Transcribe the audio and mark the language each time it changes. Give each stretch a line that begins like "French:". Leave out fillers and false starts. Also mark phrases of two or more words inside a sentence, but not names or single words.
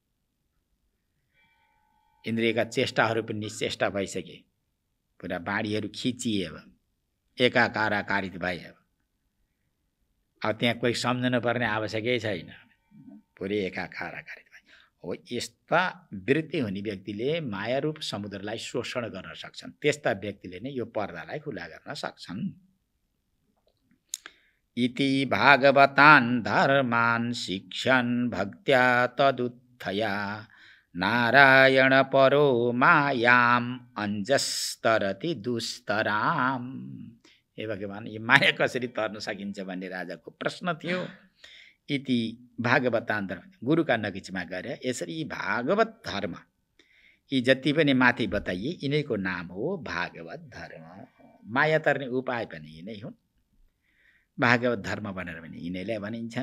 Nepali: इन्द्रियका चेष्टाहरू पनि निश्चेष्टा भइसके, पुरा बाणीहरू खिचिए, अब एकाकार आकारित भए। अब त्यहाँ कोही सम्झनु पर्ने आवश्यकै छैन, पुरै एकाकार आकारित भए। हो यस्ता वृत्ति हुने व्यक्तिले मायारूप समुद्रलाई शोषण गर्न सक्छन्। त्यस्ता व्यक्तिले नै यो पर्दालाई खुला गर्न सक्छन्।
Sanskrit: इति भागवतान् धर्मान् शिक्षन् भक्त्या तदुत्थया नारायण परो मायाम अन्जस्तरति दुस्तराम।
Nepali: हे भगवान, यो माया कसरी तर्न सकिन्छ भन्ने राजाको प्रश्न थियो।
Sanskrit: इति भागवतान् धर्म,
Nepali: गुरुका नगिचमा गएर यसरी भागवत धर्म, यी जति पनि माथि बताइए यिनैको नाम हो भागवत धर्म। माया तर्ने उपाय पनि यिनै हुन्, भागवत धर्म भनेर पनि यिनैलाई भनिन्छन्।